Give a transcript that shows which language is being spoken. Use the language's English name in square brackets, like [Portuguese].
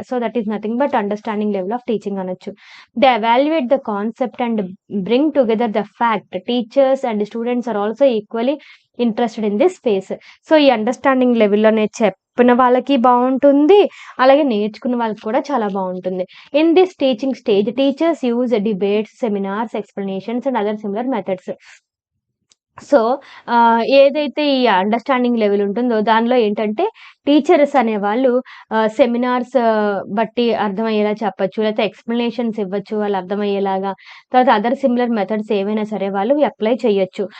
[English] So, that is nothing but understanding level of teaching అనొచ్చు. They evaluate the concept and bring together the fact. Teachers and students are also equally interested in this space. [Telugu] So, ఈ understanding లెవెల్‌లోనే చెప్పిన వాళ్ళకి బావుంటుంది. అలాగే నేర్చుకున్న వాళ్ళకి కూడా చాలా బావుంటుంది. [English] In this teaching stage, teachers use debates, seminars, explanations and other similar methods. [Telugu] So, ఏదైతే ఈ అండర్‌స్టాండింగ్ లెవెల్ ఉంటుందో దానిలో ఏంటంటే టీచర్స్ అనేవాళ్ళు సెమినార్స్ బట్టి అర్థమయ్యేలా చెప్పొచ్చు. లేతే ఎక్స్‌ప్లనేషన్స్ ఇవ్వచ్చు వాళ్ళు అర్థమయ్యేలాగా. తర్వాత [English] other similar methods [Telugu] ఏవైనా సరే వాళ్ళు అప్లై చేయొచ్చు.